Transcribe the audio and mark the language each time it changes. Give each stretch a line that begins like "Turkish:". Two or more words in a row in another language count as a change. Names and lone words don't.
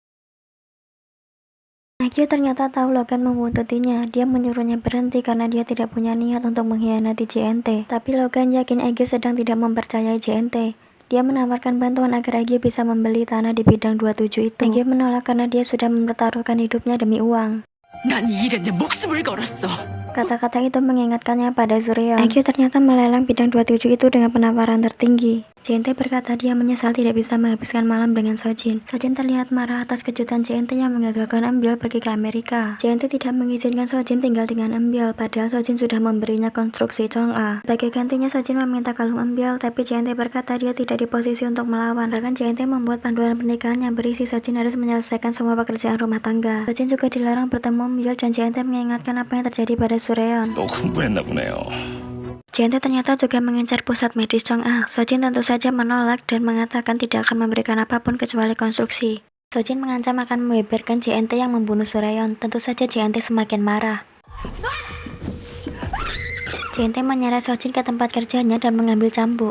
Indonesian: Aegyo ternyata tahu Logan membuntutinya. Dia menyuruhnya berhenti karena dia tidak punya niat untuk mengkhianati JNT. Tapi Logan yakin Aegyo sedang tidak mempercayai JNT. Dia menawarkan bantuan agar Aegyo bisa membeli tanah di bidang 27 itu. Aegyo menolak karena dia sudah mempertaruhkan hidupnya demi uang.
Korean: 난 이 일에 내 목숨을 걸었어.
Indonesian: Kata-kata itu mengingatkannya pada Sureon. Aegyo ternyata melelang bidang 27 itu dengan penawaran tertinggi. JNT berkata dia menyesal tidak bisa menghabiskan malam dengan Sojin. Sojin terlihat marah atas kejutan JNT yang mengagalkan Ambyol pergi ke Amerika. JNT tidak mengizinkan Sojin tinggal dengan Ambyol, padahal Sojin sudah memberinya konstruksi Chong-a. Sebagai gantinya Sojin meminta kalung Ambyol, tapi JNT berkata dia tidak di posisi untuk melawan. Bahkan JNT membuat panduan pernikahan yang berisi Sojin harus menyelesaikan semua pekerjaan rumah tangga. Sojin juga dilarang bertemu Ambyol dan JNT mengingatkan apa yang terjadi pada Sureon.
Korean: 너 흥분했나 보네요.
Indonesian: JNT ternyata juga mengincar pusat medis Chong-a. Sojin tentu saja menolak dan mengatakan tidak akan memberikan apapun kecuali konstruksi. Sojin mengancam akan membeberkan JNT yang membunuh Sureon. Tentu saja JNT semakin marah. JNT menyeret Sojin ke tempat kerjanya dan mengambil cambuk.